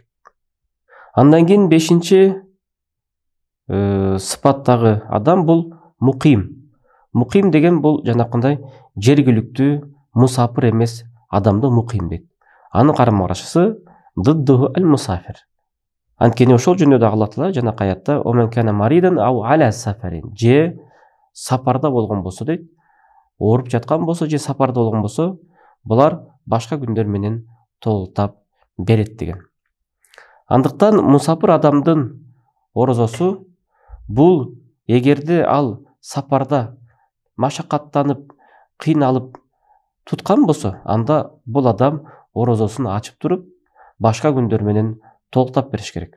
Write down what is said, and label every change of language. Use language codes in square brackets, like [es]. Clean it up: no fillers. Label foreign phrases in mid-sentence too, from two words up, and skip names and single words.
[ky] Андан кийин 5-чи сыпаттагы адам бул муким. Муким деген бул жанакындай жергиликтүү мусафир эмес адамды муким дейт. Анын карама каршысы [ar] ضده المسافر. [ky] Анткени ошол жөнүндө дагы Аллах Таала жана аятта [ar] "ومن كان مريضا أو على سفر" [ky] же сапарда болгон болсо дейт. Ооруп жаткан болсо же сапарда болгон болсо, булар башка күндөр менен толуктап берет деген. Андыктан мусафир адамдын орозосу бул эгерде ал сапарда машакаттанып, кыйналып туткан болсо, анда бул адам орозосун ачып туруп, башка күндөр менен толуктап бериш керек.